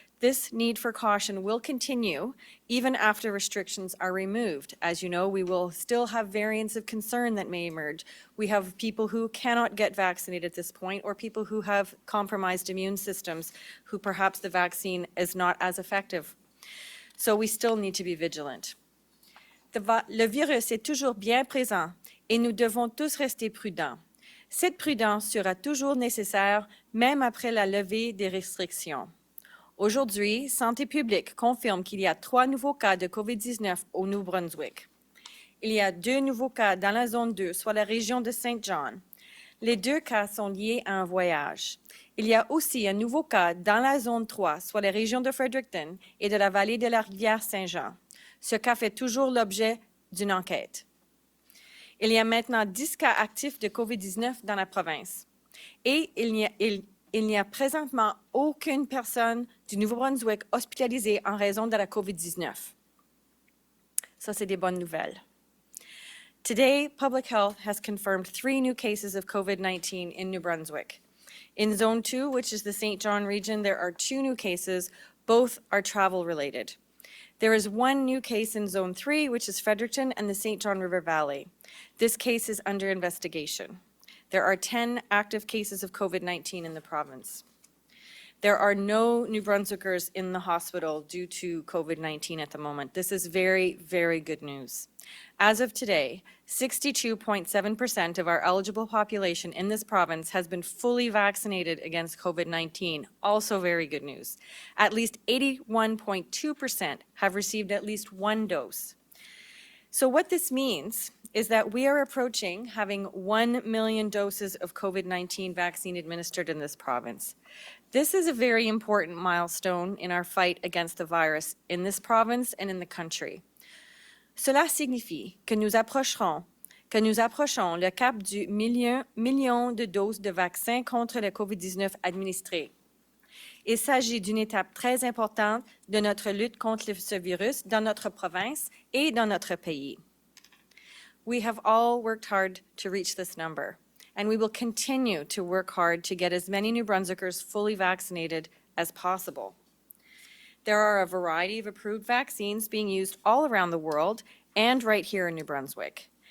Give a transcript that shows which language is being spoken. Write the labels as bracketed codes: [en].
[en] This need for caution will continue even after restrictions are removed. As you know, we will still have variants of concern that may emerge. We have people who cannot get vaccinated at this point, or people who have compromised immune systems, who perhaps the vaccine is not as effective. So we still need to be vigilant. [fr] Le virus est toujours bien présent et nous devons tous rester prudents. Cette prudence sera toujours nécessaire, même après la levée des restrictions. Aujourd'hui, Santé publique confirme qu'il y a 3 nouveaux cas de COVID-19 au Nouveau-Brunswick. Il y a 2 nouveaux cas dans la zone 2, soit la région de Saint John. Les 2 cas sont liés à un voyage. Il y a aussi un nouveau cas dans la zone 3, soit la région de Fredericton et de la vallée de la rivière Saint-Jean. Ce cas fait toujours l'objet d'une enquête. Il y a maintenant 10 cas actifs de COVID-19 dans la province. Et il n'y a présentement aucune personne du Nouveau-Brunswick hospitalisée en raison de la COVID-19. Ça, c'est des bonnes nouvelles. [en] Today, Public Health has confirmed 3 new cases of COVID-19 in New Brunswick. In Zone 2, which is the St. John region, there are 2 new cases. Both are travel-related. There is 1 new case in Zone 3, which is Fredericton and the St. John River Valley. This case is under investigation. There are 10 active cases of COVID-19 in the province. There are no New Brunswickers in the hospital due to COVID-19 at the moment. This is very, very good news. As of today, 62.7% of our eligible population in this province has been fully vaccinated against COVID-19. Also very good news. At least 81.2% have received at least 1 dose. So what this means is that we are approaching having 1 million doses of COVID-19 vaccine administered in this province. This is a very important milestone in our fight against the virus in this province and in the country. [fr] Cela signifie que nous approchons le cap du million de doses de vaccins contre le COVID-19 administrées. Il s'agit d'une étape très importante de notre lutte contre ce virus dans notre province et dans notre pays. [en] We have all worked hard to reach this number, and we will continue to work hard to get as many New Brunswickers fully vaccinated as possible. There are a variety of approved vaccines being used all around the world and right here in New Brunswick.